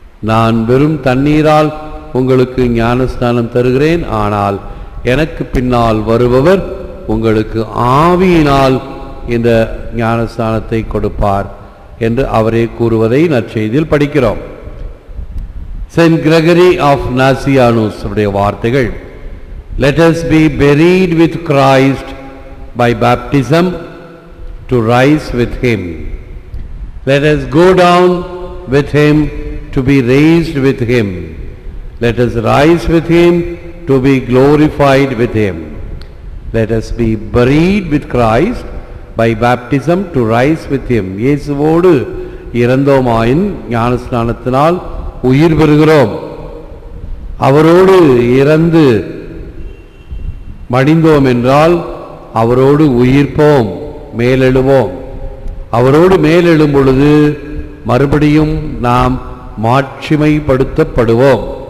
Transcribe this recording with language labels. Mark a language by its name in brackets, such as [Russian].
[Tamil] நான் வெறும் தண்ணீரால் உங்களுக்கு ஞானஸ்நானம் தருகிறேன், ஆனால் எனக்கு பின்னால் வருபவர் உங்களுக்கு ஆவியினால் இந்த ஞானஸ்நானத்தை கொடுப்பார் என்று அவரே கூறுவதை நற்செய்தியில் படிக்கிறோம். [English] saint Gregory of Nazianzus [Tamil] உடைய வார்த்தைகள், [English] let us be buried with Christ by baptism to rise with him. Let us go down with him to be raised with him. Let us rise with him to be glorified with him. Let us be buried with Christ by baptism to rise with him. [Tamil] இயேசுவோடு இறந்தோமாயின் ஞானஸ்நானத்தினால் உயிர் பெறுகிறோம். அவரோடு இறந்து மடிந்தோம் என்றால் அவரோடு உயிர்ப்போம், மேலெழுவோம். அவரோடு மேலெழும் பொழுது மறுபடியும் நாம் மாட்சிமைப்படுத்தப்படுவோம்.